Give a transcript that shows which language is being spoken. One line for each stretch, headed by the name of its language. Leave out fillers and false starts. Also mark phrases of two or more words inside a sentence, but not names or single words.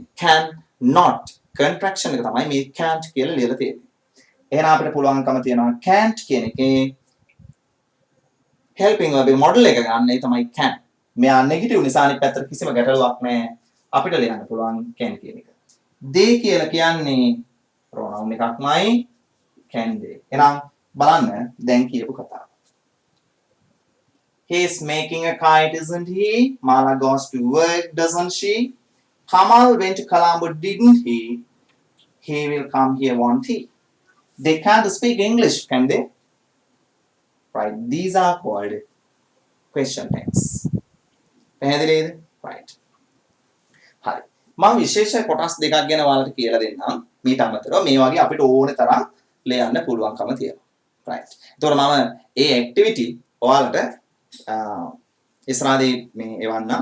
English: cannot contraction
Sinhala: එක තමයි මේ can't කියලා ලියලා තියෙන්නේ. එහෙනම් අපිට පුළුවන්කම තියෙනවා can't කියන එකේ
English: helping verb model
Sinhala: එක ගන්න. ඒ තමයි can. මෙයා negative නිසා අනිත් පැත්තට කිසිම ගැටලුවක් නැහැ. අපිට ලියන්න පුළුවන් can කියන එක. they කියලා කියන්නේ pronoun එකක්මයි
English: can they.
Sinhala: එහෙනම් බලන්න දැන් කියපු කතාව.
English: He is making a kite, isn't he? Mala goes to work, doesn't she? Kamal went to Colombo, didn't he? He will come here, won't he? They can't speak English, can they? right these are called question tense.
Sinhala: පැහැදිලිද? right හරි මම විශේෂ කොටස් දෙකක් ගැන ඔයාලට කියලා දෙන්නම්. මීට අමතරව මේ වගේ අපිට ඕනේ තරම් ලියන්න පුළුවන්කම තියෙනවා. right එතකොට මම ඒ ඇක්ටිවිටි ඔයාලට ඉස්සරහදී මේ එවන්නම්.